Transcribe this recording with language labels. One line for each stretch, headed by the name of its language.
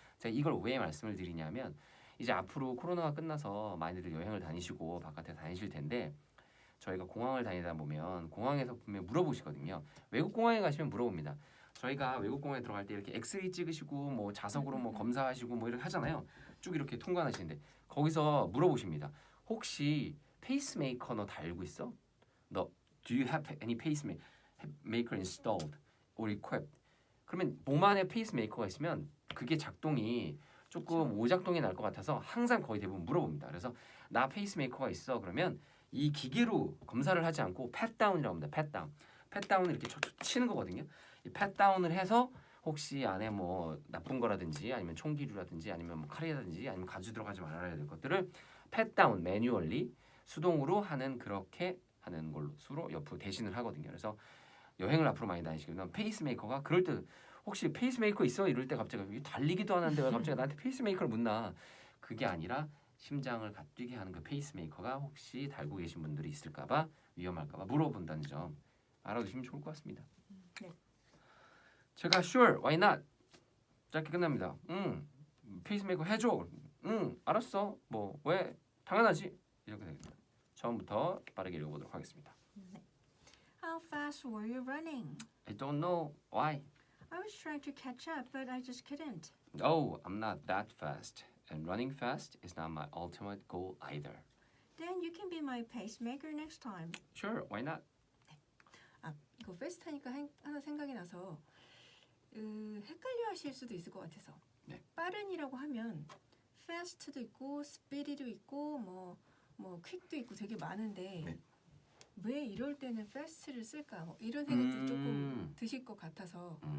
Korean: 제가 이걸 왜 말씀을 드리냐면 이제 앞으로 코로나가 끝나서 많이들 여행을 다니시고 바깥에 다니실 텐데 저희가 공항을 다니다 보면 공항에서 분명 물어보시거든요. 외국 공항에 가시면 물어봅니다. 저희가 외국 공항에 들어갈 때 이렇게 엑스레이 찍으시고 뭐 자석으로 뭐 검사하시고 뭐 이렇게 하잖아요. 쭉 이렇게 통과하시는데 거기서 물어보십니다. 혹시 페이스메이커 너 달고 있어?
English: 너 do you have any pacemaker installed or equipped?
Korean: 그러면 몸 안에 페이스메이커가 있으면 그게 작동이 조금 오작동이 날 것 같아서 항상 거의 대부분 물어봅니다. 그래서 나 페이스메이커가 있어 그러면 이 기계로 검사를 하지 않고 팻다운이라고 합니다. 팻다운. 팻다운을 이렇게 치는 거거든요. 이 팻다운을 해서 혹시 안에 뭐 나쁜 거라든지 아니면 총기류라든지 아니면 뭐 칼이라든지 아니면 가주 들어가지 말아야 될 것들을 팻다운 매뉴얼리 수동으로 하는 그렇게 하는 걸로 수로 옆으로 대신을 하거든요. 그래서 여행을 앞으로 많이 다니시게 되면 페이스메이커가 그럴 때 혹시 페이스메이커 있어? 이럴 때 갑자기 달리기도 하는데 왜 갑자기 나한테 페이스메이커를 묻나? 그게 아니라 심장을 뛰게 하는 그 페이스메이커가 혹시 달고 계신 분들이 있을까봐 위험할까봐 물어본다는 점 알아두시면 좋을 것 같습니다. 네. 제가
English: sure, why not?
Korean: 짧게 끝납니다. 페이스메이커 해줘. 알았어. 뭐 왜? 당연하지. 이렇게 됩니다. 처음부터 빠르게 읽어보도록 하겠습니다.
English: How fast were you running? I don't know why. I was trying to catch up, but I just couldn't. Oh, I'm not that fast. And running fast is not my ultimate goal either. Then you can be my pacemaker next time. Sure, why not?
Korean: 아, 이거 패스트 하니까 하나 생각이 나서 헷갈려 하실 수도 있을 것 같아서. 네. 빠른이라고 하면 fast도 있고 speed도 있고 뭐 quick도 있고 되게 많은데 네. 왜 이럴 때는 fast를 쓸까? 뭐 이런 생각도 조금 드실 것 같아서.